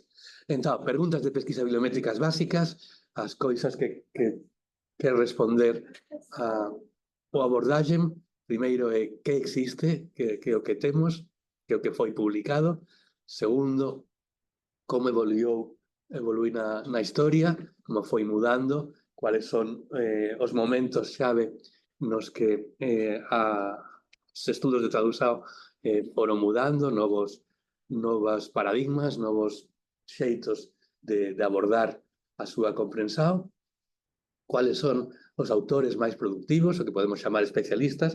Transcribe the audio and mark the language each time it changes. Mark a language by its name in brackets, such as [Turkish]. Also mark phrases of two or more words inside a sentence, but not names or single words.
[Portuguese] Então, perguntas de pesquisa bibliométricas básicas, as coisas que responder a abordaxe. Primeiro é que existe, que é o que temos, que é o que foi publicado. [Galician] Segundo, como evoluiu na historia, como foi mudando, cuáles son os momentos chave nos que os estudos de tradução foron mudando, novos paradigmas, novos xeitos de abordar a súa comprensión, cuáles son os autores máis productivos, o que podemos chamar especialistas.